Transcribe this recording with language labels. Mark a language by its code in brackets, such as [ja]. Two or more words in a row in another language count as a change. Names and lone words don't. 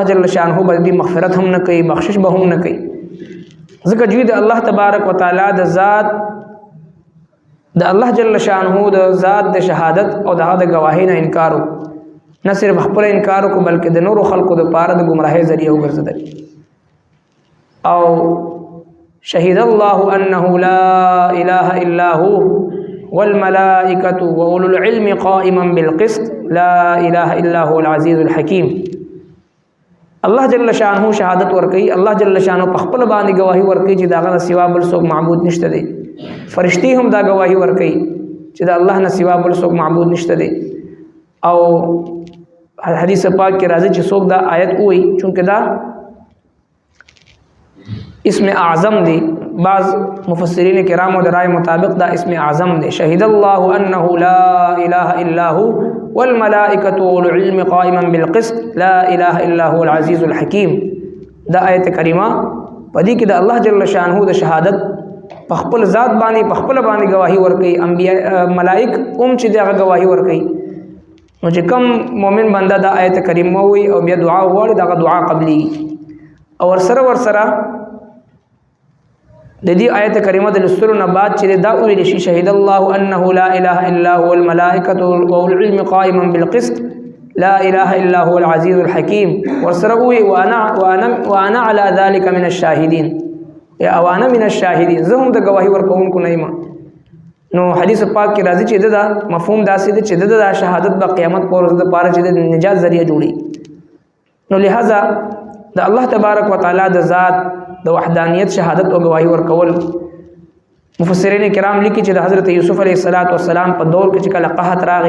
[ar] جل شانه [ps] به دې مغفرت هم نه کوي بخشش به هم نه کوي ځکه دوی د [ar] الله تبارک وتعالى [ps] د ذات د [ar] الله جل شانه [ps] د ذات د شهادت او د گواهی نه انکار نه صرف خپل انکار کو بلکې د نور خلقو د پاره د گمراهي ذریعہ وګرځیدل او [ar] شهد الله انه لا اله الا هو والملائكة وأولو العلم قائما بالقسط لا إله إلا هو العزيز الحكيم الله جل شانه [ps] شهادت ورکي [ar] الله جل شانه [ps] په خپل باندې گواہی ورکي چې داغه سوا بل څوک معبود نشته دي فرشتي هم دا گواہی ورکي چې دا الله نه سوا بل څوک معبود نشته دي او حدیث پاک کې راځي چې څوک دا آیت وایي چونکه دا اسم اعظم دی بعض مفسرین کرام و رائے مطابق دا اسم اعظم دی [ar] شهد الله انه لا اله الا هو والملائکة والعلم قائما بالقسط لا اله الا هو العزیز الحکیم [ps] دا آیت کریمه پدې کې د [ar] الله جل شانه [ps] د شهادت په خپل ذات باندې په خپل باندې گواہی ورکړي انبیاء ملائک چې دغه گواہی ورکړي نو چې کوم مؤمن بنده دا آیت کریمه وي او بیا دعا وغواړي دغه دعا قبلي او ورسره د دې آیت کریمه د لستلو نه بعد چې دا ویل شي [ar] شهد الله انه لا اله الا هو الملائکة والعلم قائما بالقسط لا اله الا هو العزيز الحكيم [ps] ورسره وی [ar] وانا على ذلك من الشاهدين [ps] یا [ar] وانا من الشاهدين [ps] زهم د گواہی ورکوونکو نه یم نو حدیث پاک کې راځي چې دا مفهوم داسې دی چې دا شهادت په قیامت پر ورځ د پاره چې د نجات ذریعہ جوړي نو لہذا د [ar] الله تبارک وتعالى [ps] د ذات د وحدانیت شهادت او گواہی ورکول مفسرین کرام لیکي چې د حضرت یوسف [ar] علیه السلام [ps] په دور کې چې کله قحط راغی